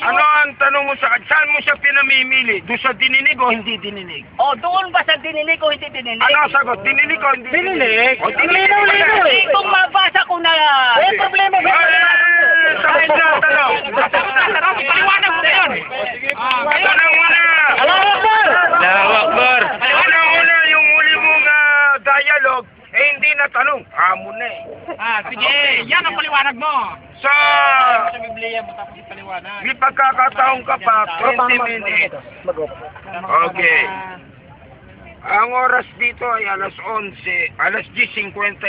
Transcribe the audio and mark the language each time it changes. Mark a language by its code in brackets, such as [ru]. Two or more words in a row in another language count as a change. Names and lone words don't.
[tl] Ano ang tanong mo sa kanya? Saan mo siya pinamimili? Doon sa dininig o hindi dininig? O doon ba sa dininig o hindi dininig? Ano ang sagot? Dininig o hindi dininig? O dininig Linaw-linaw ba eh. yan? Kung mabasa ko na... Eh, problema ba? Sagot na ang tanong. Paliwanag mo na yun. Tanong mo na. [ar] الله أكبر! Akbar. [tl] Una-una yung uli mong dialogue, hindi na tanong. Hamon na eh. Sige, yan ang paliwanag mo. Sa Biblia mo tapos ipaliwanag. may pagkakataon ka pa, 20 minutes. Okay. Ang oras dito ay alas 11, alas 10:59.